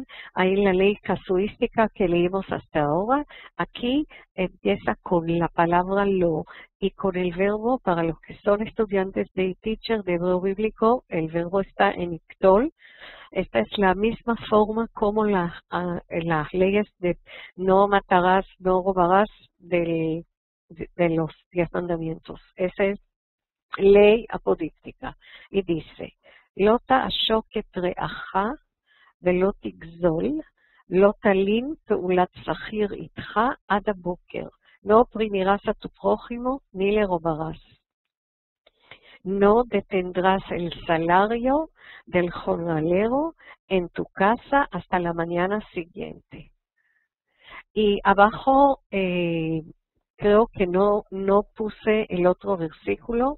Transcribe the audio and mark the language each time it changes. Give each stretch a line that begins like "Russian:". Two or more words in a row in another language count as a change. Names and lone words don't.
Spanish: Ahí la ley casuística que leímos hasta ahora, aquí empieza con la palabra lo y con el verbo, para los que son estudiantes de teacher de hebreo bíblico, el verbo está en ictol. Esta es la misma forma como las leyes de no matarás, no robarás de los 10 mandamientos. Esa es ley apodíctica. Y dice,
Hebrew: לא תעשוק את רעך ולא תגזול, לא תלין פעולת שכיר איתך עד הבוקר,
Spanish: no oprimirás a tu prójimo ni le robarás. No detendrás el salario del jornalero en tu casa hasta la mañana siguiente. Y abajo creo que no puse el otro versículo.